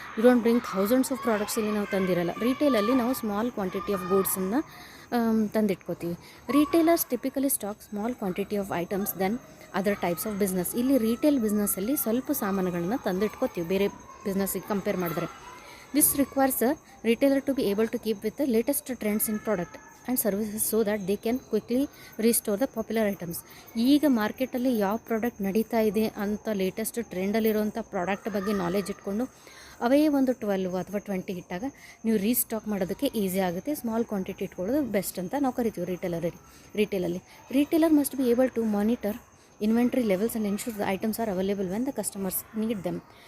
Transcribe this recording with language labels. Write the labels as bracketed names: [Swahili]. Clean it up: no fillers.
[English] you don't bring thousands of products [Kannada] ಇಲ್ಲಿ ನಾವು ತಂದಿರಲ್ಲ. ರಿಟೇಲಲ್ಲಿ ನಾವು small quantity of ಗೂಡ್ಸನ್ನು ತಂದಿಟ್ಕೋತೀವಿ. [English] Retailers typically stock small quantity of items then other types of business. [Kannada] ಇಲ್ಲಿ retail ಬಿಸ್ನೆಸ್ಸಲ್ಲಿ ಸ್ವಲ್ಪ ಸಾಮಾನುಗಳನ್ನ ತಂದಿಟ್ಕೋತೀವಿ ಬೇರೆ ಬಿಸ್ನೆಸ್ಸಿಗೆ compare ಮಾಡಿದ್ರೆ. [English] This requires a retailer to be able to keep with the latest trends in product and services so that they can quickly restore the popular items. [Kannada] ಈಗ ಮಾರ್ಕೆಟಲ್ಲಿ ಯಾವ product ನಡೀತಾ ಇದೆ ಅಂತ ಲೇಟೆಸ್ಟ್ ಟ್ರೆಂಡಲ್ಲಿರುವಂಥ ಪ್ರಾಡಕ್ಟ್ ಬಗ್ಗೆ ನಾಲೆಜ್ ಇಟ್ಕೊಂಡು ಅವೇ ಒಂದು 12 ಅಥವಾ 20 ಇಟ್ಟಾಗ ನೀವು ರೀಸ್ಟಾಕ್ ಮಾಡೋದಕ್ಕೆ ಈಸಿ ಆಗುತ್ತೆ. ಸ್ಮಾಲ್ ಕ್ವಾಂಟಿಟಿ ಇಟ್ಕೊಳ್ಳೋದು ಬೆಸ್ಟ್ ಅಂತ ನಾವು ಕರಿತೀವಿ ರಿಟೇಲಲ್ಲಿ. [English] Retailer must be able to monitor inventory levels and ensure the items are available when the customers need them.